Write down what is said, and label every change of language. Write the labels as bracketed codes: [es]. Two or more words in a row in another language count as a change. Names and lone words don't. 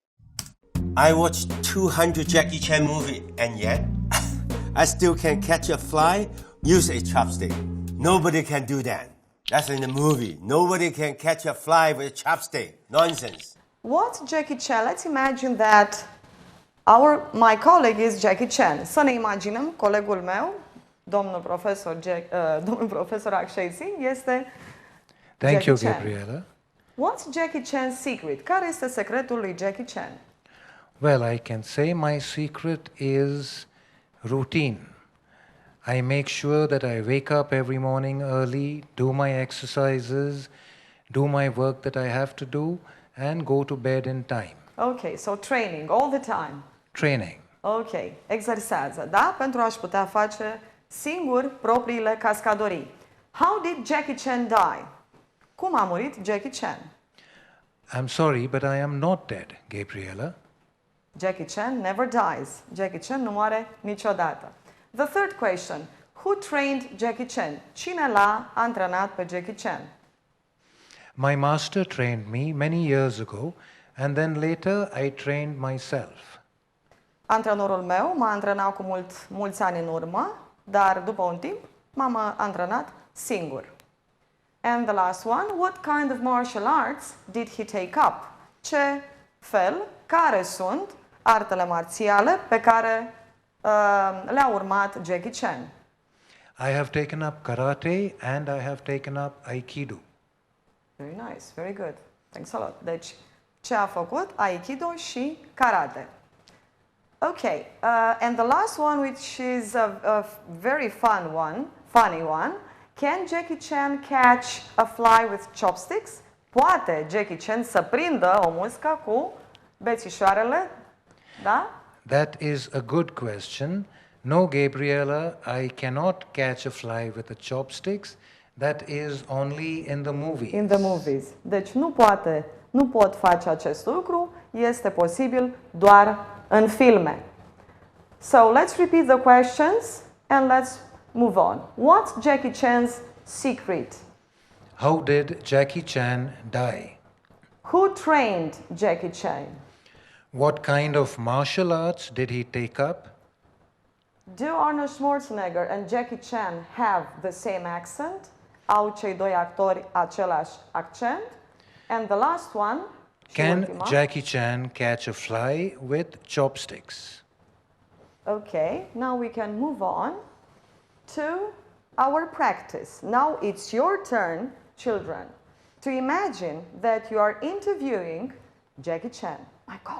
[en] I watched 200 Jackie Chan movies and yet I still can catch a fly, use a chopstick. Nobody can do that. That's in the movie. Nobody can catch a fly with a chopstick. Nonsense. What's Jackie Chan? Let's imagine that my colleague is Jackie Chan. [ro] Să ne imaginăm, colegul meu, domnul profesor Akshay Singh, este [en] Thank you, Jackie Chan. Gabriela. What's Jackie Chan's secret? [ro] Care este secretul lui Jackie Chan? [en] Well, I can say my secret is routine. I make sure that I wake up every morning early, do my exercises, do my work that I have to do, and go to bed in time. Ok, so training all the time. Training. [ro] Ok, exersează, da? Pentru a-și putea face singur propriile cascadorii. [en] How did Jackie Chan die? [ro] Cum a murit Jackie Chan? [en] I'm sorry, but I am not dead, Gabriela. Jackie Chan never dies. [ro] Jackie Chan nu moare niciodată. [en] The third question. Who trained Jackie Chan? [ro] Cine l-a antrenat pe Jackie Chan? [en] My master trained me many years ago, and then later I trained myself. [ro] Antrenorul meu m-a antrenat cu mulți ani în urmă, dar după un timp m-am antrenat singur. [en] And the last one, what kind of martial arts did he take up? [ro] Care sunt artele marțiale pe care le-a urmat Jackie Chan? [en] I have taken up karate and I have taken up aikido. Very nice, very good. Thanks a lot. [ro] Deci, ce a făcut? Aikido și karate. [en] Okay, and the last one, which is a very funny one. Can Jackie Chan catch a fly with chopsticks? [ro] Poate Jackie Chan să prindă o muscă cu bețișoarele? Da? [en] That is a good question. No, Gabriela, I cannot catch a fly with the chopsticks. That is only in the movies. In the movies. [ro] Deci nu pot face acest lucru, este posibil doar în filme. [en] So let's repeat the questions and let's move on. What's Jackie Chan's secret? How did Jackie Chan die? Who trained Jackie Chan? What kind of martial arts did he take up? Do Arnold Schwarzenegger and Jackie Chan have the same accent? [ro] Au cei doi actori același accent? [en] And the last one, [ro] și [en] Can [ro] ultima. [en] Jackie Chan catch a fly with chopsticks? Okay, now we can move on to our practice. Now it's your turn, children, to imagine that you are interviewing Jackie Chan, my colleague.